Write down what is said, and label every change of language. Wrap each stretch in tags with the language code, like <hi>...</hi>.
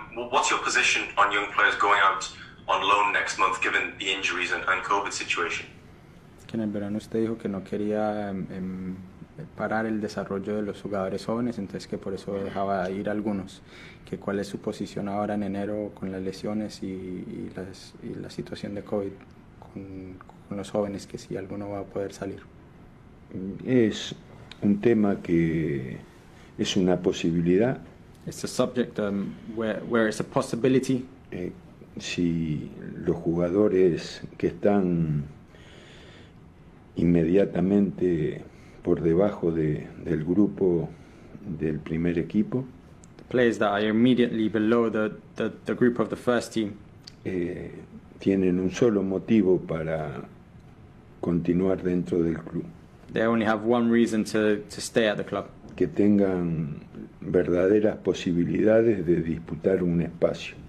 <en>What's your position on young players going out on loan next month, given the injuries and COVID situation?</en> <es>Que en el verano usted dijo que no quería parar el desarrollo de los jugadores jóvenes, entonces que por eso dejaba ir algunos. Que ¿cuál es su posición ahora en enero con las lesiones y la situación de COVID con los jóvenes, que si alguno va a poder salir? Es un tema que es una posibilidad.</es> <en>It's a subject where it's a possibility.</en> <es>Si los jugadores que están inmediatamente por debajo del grupo del primer equipo,</es> <en>the players that are immediately below the group of the first team,</en> <es>tienen un solo motivo para continuar dentro del club.</es> <en>They only have one reason to stay at the club.</en> <es>Que tengan verdaderas posibilidades de disputar un espacio.</es>